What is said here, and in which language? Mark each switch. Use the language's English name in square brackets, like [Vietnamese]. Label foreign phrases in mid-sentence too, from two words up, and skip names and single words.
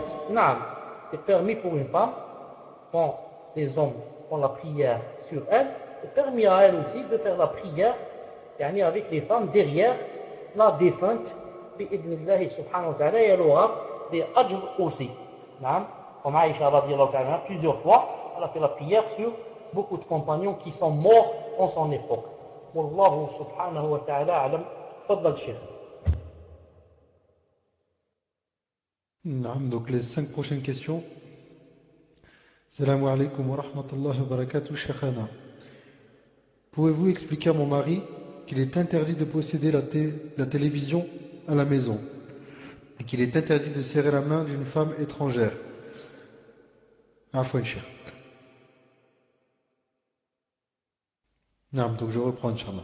[French] C'est permis pour une femme, quand les hommes font la prière sur elle, c'est permis à elle aussi de faire la prière avec les femmes derrière la défunte, [Arabic] بإذن الله سبحانه وتعالى, [French] et elle aura des ajr aussi. Comme Aïcha [Arabic] رضي الله تعالى, [French] plusieurs fois, elle a fait la prière sur beaucoup de compagnons qui sont morts en son époque. [Arabic] والله سبحانه وتعالى أعلم. تفضل شيخ. [French] Donc les 5 prochaines questions. [Arabic] السلام عليكم ورحمة الله وبركاته شيخنا. [French] Pouvez-vous expliquer à mon mari qu'il est interdit de posséder la télévision à la maison et qu'il est interdit de serrer la main d'une femme étrangère? [Arabic] عفوا شيخ. [French] Donc je reprends, Inch'Allah.